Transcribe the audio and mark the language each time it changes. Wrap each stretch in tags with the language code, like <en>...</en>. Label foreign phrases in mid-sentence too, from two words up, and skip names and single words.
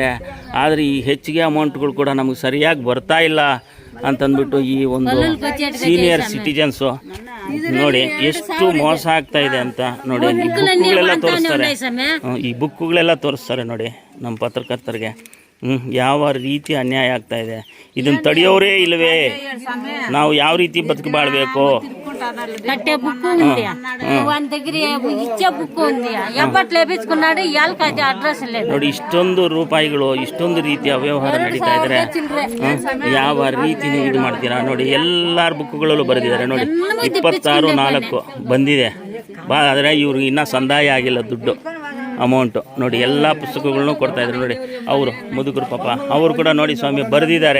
<kn>ಆದರೆ ಈ ಹೆಚ್ಚಿಗೆ ಅಮೌಂಟ್ಗಳು ಕೂಡ ನಮಗೆ ಸರಿಯಾಗಿ ಬರ್ತಾ ಇಲ್ಲ ಅಂತಂದ್ಬಿಟ್ಟು ಈ ಒಂದು</kn> <en>senior citizens</en> <kn>ನೋಡಿ ಎಷ್ಟು ಮೋಸ ಆಗ್ತಾ ಇದೆ ಅಂತ ನೋಡಿ. ಈ ಬುಕ್ಕುಗಳೆಲ್ಲ ತೋರಿಸ್ತಾರೆ, ಈ ಬುಕ್ಕುಗಳೆಲ್ಲ ತೋರಿಸ್ತಾರೆ ನೋಡಿ ನಮ್ಮ ಪತ್ರಕರ್ತರಿಗೆ. ಯಾವ ರೀತಿ ಅನ್ಯಾಯ ಆಗ್ತಾ ಇದೆ, ಇದನ್ನು ತಡೆಯೋರೇ ಇಲ್ಲವೇ? ನಾವು ಯಾವ ರೀತಿ ಬದುಕು ಬಾಳ್ಬೇಕು?</kn> <te>కట్టే బుక్ ఉంది, వాని దగ్గర ఇచ్చే బుక్ ఉంది, ఎప్పట్లో వేపించుకున్నాడు, ఇవాళకి అది అడ్రస్ లేదు.</te> <kn>ನೋಡಿ, ಇಷ್ಟೊಂದು ರೂಪಾಯಿಗಳು, ಇಷ್ಟೊಂದು ರೀತಿಯ ವ್ಯವಹಾರ ನಡೀತಾ ಇದ್ದಾರೆ. ಯಾವ ರೀತಿ ನೀವು ಇದು ಮಾಡ್ತೀರಾ? ನೋಡಿ, ಎಲ್ಲರ ಬುಕ್ಗಳಲ್ಲೂ ಬರೆದಿದ್ದಾರೆ ನೋಡಿ. 26/4 ಬಂದಿದೆ, ಆದರೆ ಇವ್ರಿಗೆ ಇನ್ನೂ ಸಂದಾಯ ಆಗಿಲ್ಲ ದುಡ್ಡು, ಅಮೌಂಟು. ನೋಡಿ, ಎಲ್ಲ ಪುಸ್ತಕಗಳನ್ನೂ ಕೊಡ್ತಾ ಇದ್ದಾರೆ ನೋಡಿ. ಅವರು ಮುದುಕರು ಪಾಪ, ಅವರು ಕೂಡ ನೋಡಿ ಸ್ವಾಮಿ ಬರೆದಿದ್ದಾರೆ.</kn>